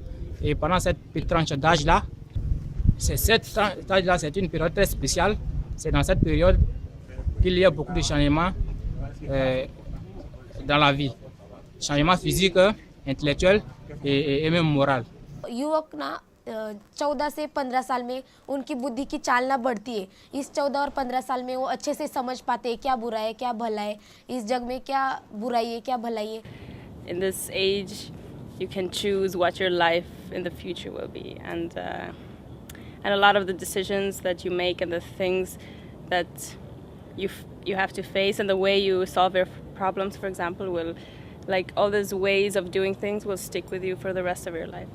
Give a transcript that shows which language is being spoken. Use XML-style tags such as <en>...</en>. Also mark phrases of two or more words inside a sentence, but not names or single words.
<fr>Et pendant cette petite tranche d'âge-là, cette tranche-là, c'est une période très spéciale. C'est dans cette période qu'il y a beaucoup de changements dans la vie. Changements physiques, intellectuels et même moraux.</fr> <hi>युवक ना 14 से 15 साल में उनकी बुद्धि की चालना बढ़ती है. इस 14 और 15 साल में वो अच्छे से समझ पाते हैं क्या बुरा है क्या भला है, इस जग में क्या बुराई है क्या भलाई है.</hi> <en>In this age, you can choose what your life in the future will be, and a lot of the decisions that you make and the things that you have to face and the way you solve your problems, for example, will, like all those ways of doing things will stick with you for the rest of your life.</en>